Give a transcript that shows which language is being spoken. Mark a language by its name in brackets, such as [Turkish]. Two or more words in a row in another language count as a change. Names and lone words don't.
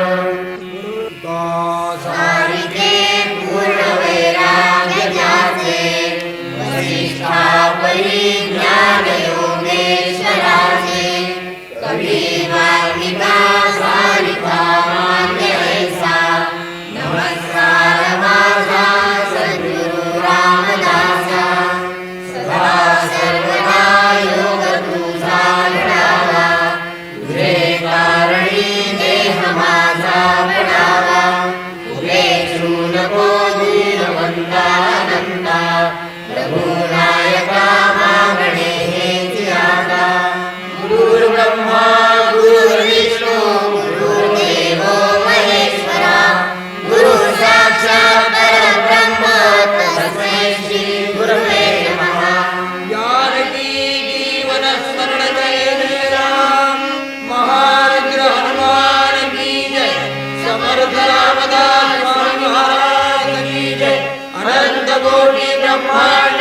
[Marathi] सारिके पूर्ण वैराग्य ज्याचे वसिष्ठा परिज्ञान योगेश्वराचे कवी वाल्मिका सारिका मान्य ऐसा नमस्कार माझा सद्गुरु रामदासा सदा सर्वदा योग तुझा घडावा तुझे कारणी देह माझा पडावा उपेक्षू नको दीनवंतानंता रघुनायका मागणे हेची आता [Sanskrit] गुरुर्ब्रह्मा गुरुर्विष्णू गुरुर्देवो महेश्वरा गुरु साक्षात् परब्रह्म तस्मै श्री गुरवे नमः [Marathi] जानकी जीवन स्मरण जय जय राम [Hindi] महारुद्र हनुमान की जय समर्थ रामदास स्वामी महाराज की जय [Marathi] अनंत कोटि ब्रह्मा